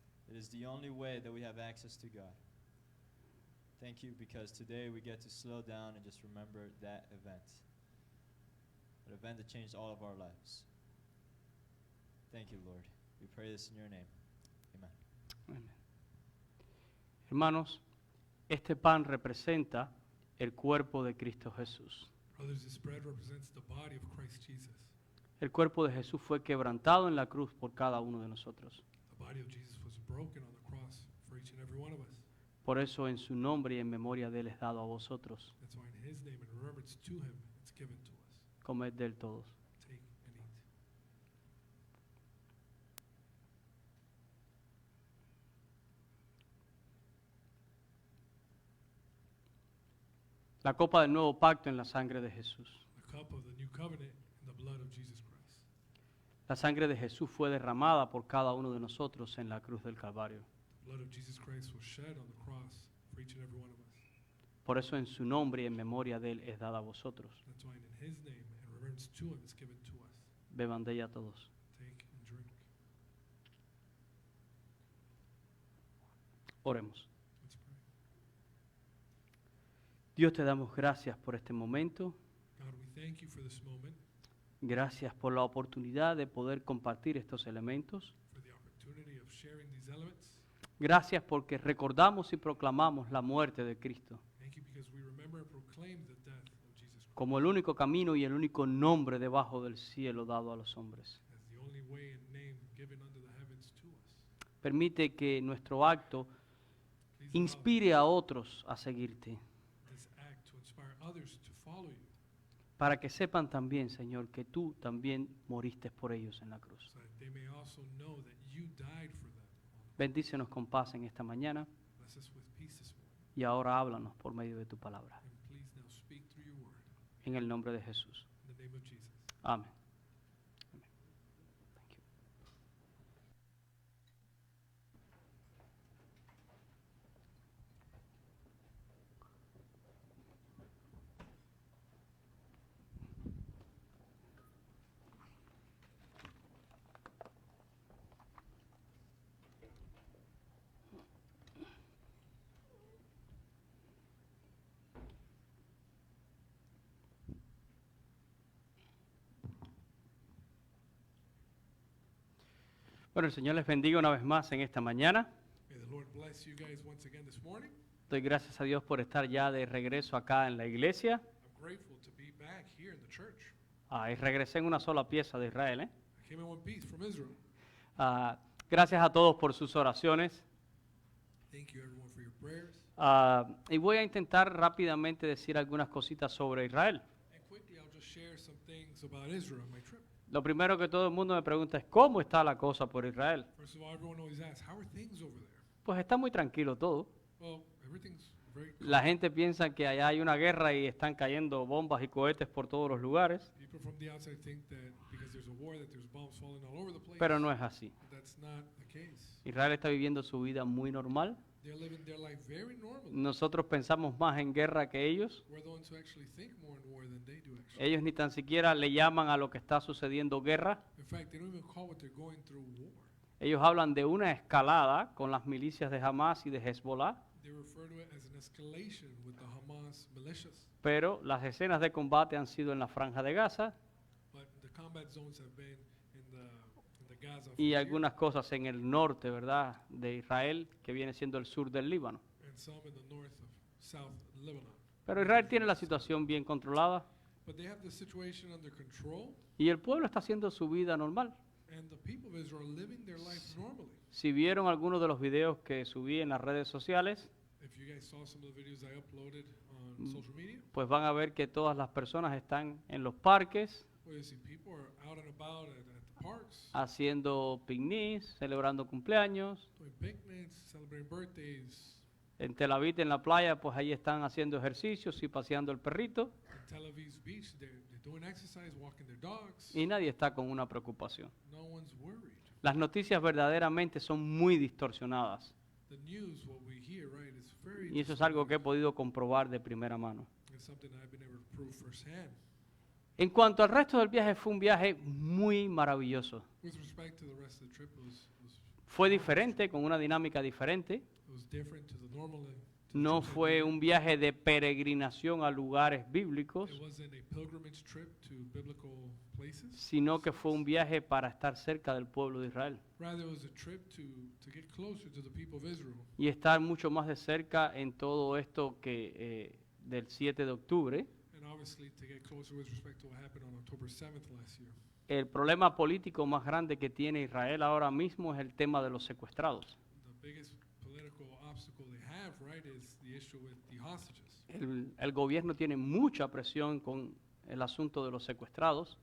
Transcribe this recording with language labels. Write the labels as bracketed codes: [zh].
[en] It is the only way that we have access to God. Thank you because today we get to slow down and just remember that event that changed all of our lives. Thank you, Lord. We pray this in your name. Amen. [es] Amén. Hermanos, este pan representa el cuerpo de Cristo Jesús. [en] Brothers, this bread represents the body of Christ Jesus. [es] El cuerpo de Jesús fue quebrantado en la cruz por cada uno de nosotros. [en] The body of Jesus was broken on the cross for each and every one of us. [es] Por eso en su nombre y en memoria de él es dado a vosotros. [en] That's why in his name and remembrance to him, it's given to us. [es] Comed de él todos. [en] Take and eat. [es] La copa del nuevo pacto en la sangre de Jesús. [en] The cup of the new covenant in the blood of Jesus Christ. [es] La sangre de Jesús fue derramada por cada uno de nosotros en la cruz del Calvario. [en] The blood of Jesus Christ was shed on the cross for each and every one of us. [es] Por eso en su nombre y en memoria de él es dada a vosotros. [en] That's why in his name and remembrance to him, it's given to us. [es] Beban de ella todos. [en] Take and drink. [es] Oremos. [en] Let's pray. [es] Dios, te damos gracias por este momento. [en] God, we thank you for this moment, [es] Gracias por la oportunidad de poder compartir estos elementos. [en] for the opportunity of sharing these elements. [es] Gracias porque recordamos y proclamamos la muerte de Cristo [en] Thank you because we remember and proclaim the death of Jesus Christ [es] como el único camino y el único nombre debajo del cielo dado a los hombres. [en] as the only way and name given under the heavens to us. [es] Permite que nuestro acto [en] Please allow [es] inspire a otros a seguirte, [en] this act to inspire others to follow you, [es] para que sepan también, Señor, que tú también moriste por ellos en la cruz. [en] so that they may also know that you died for them. [es] Bendícenos con paz en esta mañana [en] Bless us with peace this morning. [es] y ahora háblanos por medio de tu palabra. [en] And please now speak through your word. [es] En el nombre de Jesús. [en] In the name of Jesus. [es] Amén. Amén. [en] Thank you. [es] Bueno, el Señor les bendiga una vez más en esta mañana. [en] May the Lord bless you guys once again this morning. [es] Doy gracias a Dios por estar ya de regreso acá en la iglesia. [en] I'm grateful to be back here in the church. [es] Y regresé en una sola pieza de Israel. [en] I came in one piece from Israel. [es] Gracias a todos por sus oraciones. [en] Thank you everyone for your prayers. [es] Y voy a intentar rápidamente decir algunas cositas sobre Israel. [en] And quickly I'll just share some things about Israel on my trip. [es] Lo primero que todo el mundo me pregunta es ¿cómo está la cosa por Israel? [en] First of all, everyone always asks, how are things over there? [es] Pues está muy tranquilo todo. [en] Well, everything's very calm. [es] La gente piensa que allá hay una guerra y están cayendo bombas y cohetes por todos los lugares, [en] People from the outside think that because there's a war that there's bombs falling all over the place. [es] pero no es así. [en] But that's not the case. [es] Israel está viviendo su vida muy normal. [en] They're living their life very normally. [es] Nosotros pensamos más en guerra que ellos. [en] We're the ones who actually think more in war than they do actually. [es] Ellos ni tan siquiera le llaman a lo que está sucediendo guerra. [en] In fact, they don't even call what they're going through war. [es] Ellos hablan de una escalada con las milicias de Hamas y de Hezbollah, [en] They refer to it as an escalation with the Hamas militias. [es] pero las escenas de combate han sido en la Franja de Gaza [en] But the combat zones have been in the Gaza [es] y [en] frontier [es] algunas cosas en el norte, ¿verdad?, de Israel, que viene siendo el sur del Líbano. [en] and some in the north of South Lebanon. [es] Pero Israel tiene la situación bien controlada. [en] But they have the situation under control, [es] y el pueblo está haciendo su vida normal. [en] and the people of Israel are living their life normally. [es] Si vieron algunos de los videos que subí en las redes sociales, [en] If you guys saw some of the videos I uploaded on social media, [es] pues van a ver que todas las personas están en los parques, [en] well, you see people are out and about at the parks, [es] haciendo picnics, celebrando cumpleaños. [en] doing picnics, celebrating birthdays. [es] En Tel Aviv, en la playa, pues ahí están haciendo ejercicios y paseando el perrito. [en] In Tel Aviv's beach, they're doing exercise, walking their dogs. [es] Y nadie está con una preocupación. [en] No one's worried. [es] Las noticias verdaderamente son muy distorsionadas. [en] The news, what we hear, right, is very [es] Y eso es algo que he podido comprobar de primera mano. [en] It's something I've been able to prove firsthand. [es] En cuanto al resto del viaje, fue un viaje muy maravilloso. [en] With respect to the rest of the trip, [es] Fue diferente, con una dinámica diferente. [en] it was different to the normal. [es] No fue un viaje de peregrinación a lugares bíblicos, [en] It wasn't a pilgrimage trip to biblical places. [es] sino que fue un viaje para estar cerca del pueblo de Israel [en] Rather, it was a trip to get closer to the people of Israel [es] y estar mucho más de cerca en todo esto que del 7 de octubre. [en] and obviously to get closer with respect to what happened on October 7th last year. [es] El problema político más grande que tiene Israel ahora mismo es el tema de los secuestrados. [en] The biggest political obstacle they have, right, is the issue with the hostages. [es] El gobierno tiene mucha presión con el asunto de los secuestrados,